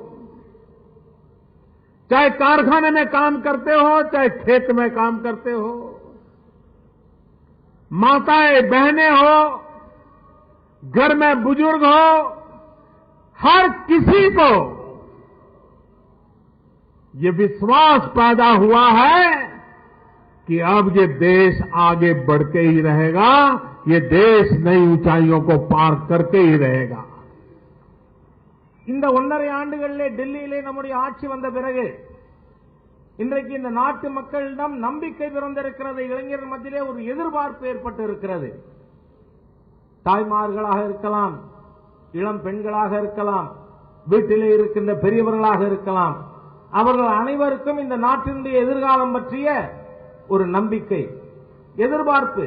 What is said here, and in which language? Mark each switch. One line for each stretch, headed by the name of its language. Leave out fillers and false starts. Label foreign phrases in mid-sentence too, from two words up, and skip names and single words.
Hindi: चाहे कारखाने में काम करते हो, चाहे खेत में काम करते हो, माताएं बहनें हो, घर में बुजुर्ग हो, हर किसी को ये विश्वास पैदा हुआ है कि अब ये देश आगे बढ़ के ही रहेगा, ये देश नई ऊंचाइयों को पार करके ही रहेगा.
Tamil: இந்த 1.5 ஆண்டுகளிலே டெல்லியிலே நம்முடைய ஆட்சி வந்த பிறகு இன்றைக்கு இந்த நாட்டு மக்களிடம் நம்பிக்கை பிறந்திருக்கிறது. இளைஞர்கள் மத்தியிலே ஒரு எதிர்பார்ப்பு ஏற்பட்டு இருக்கிறது. தாய்மார்களாக இருக்கலாம், இளம் பெண்களாக இருக்கலாம், வீட்டிலே இருக்கின்ற பெரியவர்களாக இருக்கலாம், அவர்கள் அனைவருக்கும் இந்த நாட்டினுடைய எதிர்காலம் பற்றிய ஒரு நம்பிக்கை, எதிர்பார்ப்பு.